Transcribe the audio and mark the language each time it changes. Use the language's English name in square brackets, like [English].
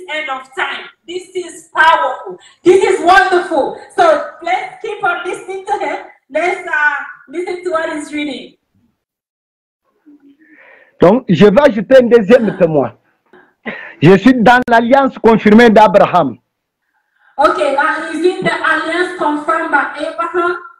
[English] of time. This is powerful. This is wonderful. So let's keep on listening to him. Let's listen to what he's reading. [French] Donc, je vais ajouter un deuxième témoin. Je suis dans l'alliance confirmée d'Abraham. [English] Okay, he's in the alliance confirmed by Abraham.